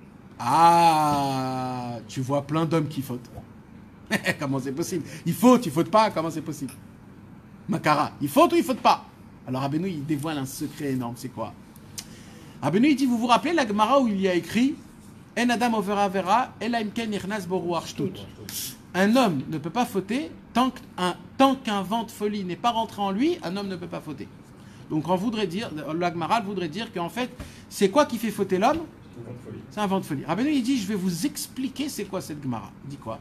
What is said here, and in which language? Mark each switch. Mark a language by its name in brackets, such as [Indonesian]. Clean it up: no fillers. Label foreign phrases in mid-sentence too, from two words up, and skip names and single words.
[French] Ah, tu vois plein d'hommes qui fautent. Comment c'est possible? Il faute pas, comment c'est possible? Makara, il faute ou il faute pas? Alors Rabbeinu, il dévoile un secret énorme, c'est quoi? Rabbeinu, il dit, vous vous rappelez la Gemara où il y a écrit [Hebrew] אין אדם עובר עבירה אלא אם כן נכנס בו רוח שטות. [French] Un homme ne peut pas fauter tant qu'un vent de folie n'est pas rentré en lui, un homme ne peut pas fauter. Donc on voudrait dire, la Gemara voudrait dire qu'en fait, c'est quoi qui fait fauter l'homme? C'est un vent de folie. Rabbeinu, il dit, je vais vous expliquer c'est quoi cette Gemara. Il dit quoi?